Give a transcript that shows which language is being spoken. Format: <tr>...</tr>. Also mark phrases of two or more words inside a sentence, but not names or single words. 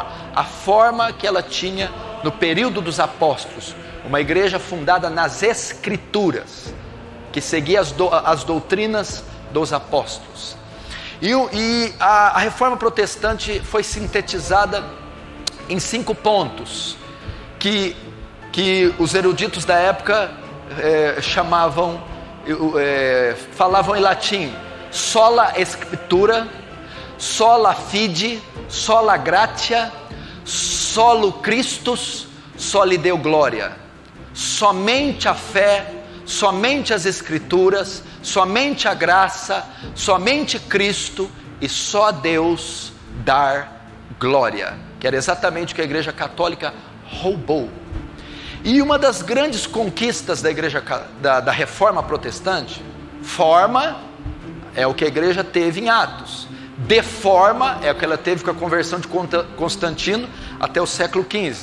<pt>A forma que ela tinha no período dos apóstolos, uma igreja fundada nas Escrituras, que seguia as doutrinas dos apóstolos. E a reforma protestante foi sintetizada em 5 pontos, que os eruditos da época falavam em latim:</pt> <la>sola scriptura, sola fide, sola gratia, solo Christus, soli Deo gloria.</la> <pt>Somente a fé, somente as Escrituras, somente a graça, somente Cristo e só a Deus dar glória, que era exatamente o que a Igreja Católica roubou. E uma das grandes conquistas da Igreja da Reforma Protestante, forma é o que a Igreja teve em Atos, deforma é o que ela teve com a conversão de Constantino até o século XV.</pt>